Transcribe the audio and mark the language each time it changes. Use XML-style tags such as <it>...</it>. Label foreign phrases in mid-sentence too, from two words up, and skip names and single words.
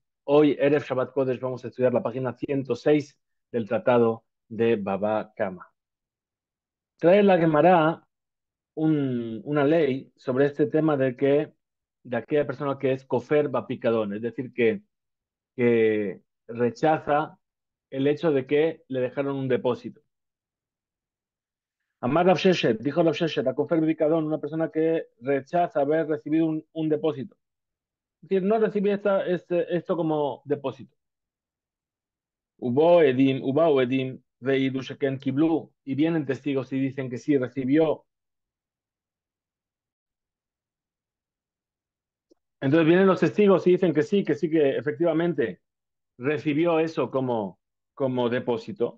<es>Hoy,</es> <he>ערב שבת קודש,</he> <es>vamos a estudiar la página 106 del Tratado de Baba Kama. Trae la Gemara una ley sobre este tema de aquella persona que es</es> <he>כופר בפיקדון,</he> <es>es decir, que rechaza el hecho de que le dejaron un depósito. Amar Rav Sheshet, dijo Rav Sheshet, a</es> <he>כופר בפיקדון,</he> <es>una persona que rechaza haber recibido un depósito. Es decir, no recibí esto como depósito.</es> <he>הובאו עדים, והעידו שכן קיבלו,</he> <es>y vienen testigos y dicen que sí recibió. Entonces vienen los testigos y dicen que sí, que efectivamente recibió eso como depósito.</es>